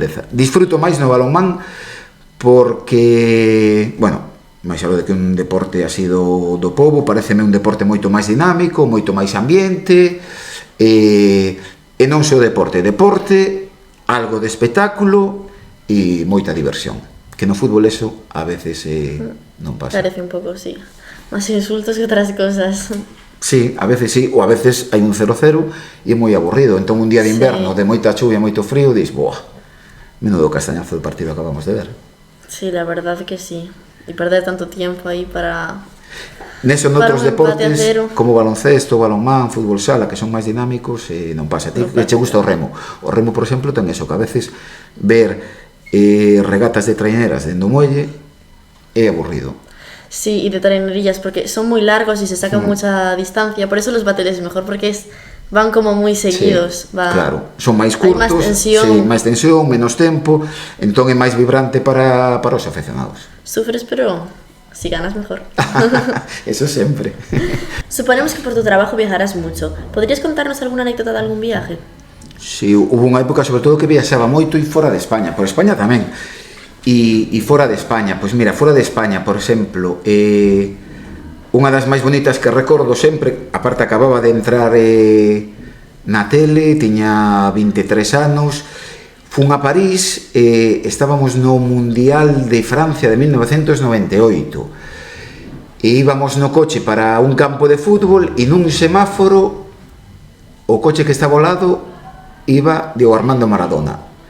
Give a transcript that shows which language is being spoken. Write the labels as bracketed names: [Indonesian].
[Galician] Disfruto máis no balonmán porque, máis algo de que un deporte así do pobo, pareceme un deporte moito máis dinámico, moito máis ambiente, e non só deporte, algo de espectáculo e moita diversión. Que no fútbol eso a veces non pasa. Parece un pouco, sí. Más insultos que outras cosas. Sí, a veces sí, ou a veces hai un 0-0 e é moi aburrido. Entón un día de inverno, de moita chuvia, moito frío, dis, menudo castañazo de partido acabamos de ver. [Spanish] Sí, la verdad que sí. E perder tanto tiempo aí para... [Galician] Neso noutros deportes, como baloncesto, balonmán, fútbol sala, que son máis dinámicos, non pasa. Ti che gusta o remo. O remo, por exemplo, ten eso, que a veces ver regatas de traineras dentro do muelle é aburrido. [Spanish] Sí, y de trainerillas, porque son muy largos y se sacan mucha distancia, por eso los bateles es mejor, porque van como muy seguidos. [Galician] Sí, claro, son máis curtos, máis tensión, menos tempo, entón é máis vibrante para os aficionados. [Spanish] Sufres, pero si ganas mejor. [Galician] Eso sempre. [Spanish] Suponemos que por tu trabajo viajarás mucho. ¿Podrías contarnos alguna anécdota de algún viaje? [Galician] Si, hubo unha época sobre todo que viaxaba moito e fora de España, por España tamén, e fora de España. Pois mira, fora de España, por exemplo, unha das máis bonitas que recordo sempre, aparte acababa de entrar na tele, tiña 23 anos, fun a París, estábamos no Mundial de Francia de 1998 e íbamos no coche para un campo de fútbol e nun semáforo o coche que estaba ao lado iba Diego Armando Maradona.